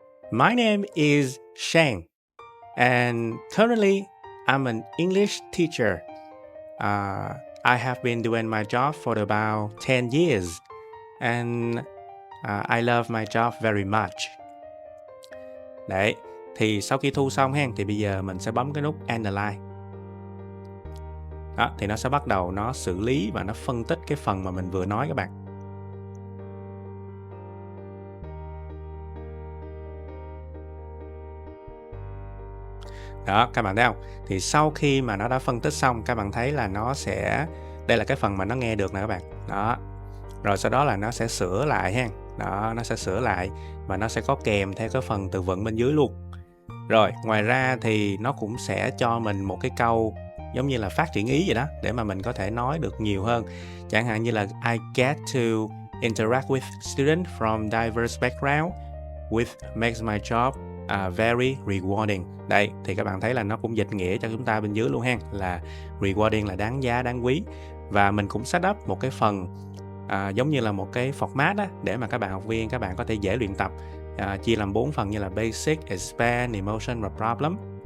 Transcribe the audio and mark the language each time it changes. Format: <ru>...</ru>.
<en>My name is Shane, and currently I'm an English teacher. I have been doing my job for about 10 years, and I love my job very much.</en> <vi>Đấy, thì sau khi thu xong ha, thì bây giờ mình sẽ bấm cái nút Analyze. Đó, thì nó sẽ bắt đầu nó xử lý và nó phân tích cái phần mà mình vừa nói các bạn. Đó, các bạn thấy không? Thì sau khi mà nó đã phân tích xong, các bạn thấy là nó sẽ... Đây là cái phần mà nó nghe được nè các bạn. Đó. Rồi sau đó là nó sẽ sửa lại ha. Đó, nó sẽ sửa lại và nó sẽ có kèm theo cái phần từ vựng bên dưới luôn. Rồi, ngoài ra thì nó cũng sẽ cho mình một cái câu giống như là phát triển ý vậy đó, để mà mình có thể nói được nhiều hơn. Chẳng hạn như là</vi> <en>I get to interact with students from diverse background, which makes my job very rewarding.</en> <vi>Đây, thì các bạn thấy là nó cũng dịch nghĩa cho chúng ta bên dưới luôn ha, là rewarding là đáng giá, đáng quý. Và mình cũng set up một cái phần giống như là một cái format đó, để mà các bạn học viên, các bạn có thể dễ luyện tập. Chia làm 4 phần như là Basic, Expand, Emotion và Problem.</vi>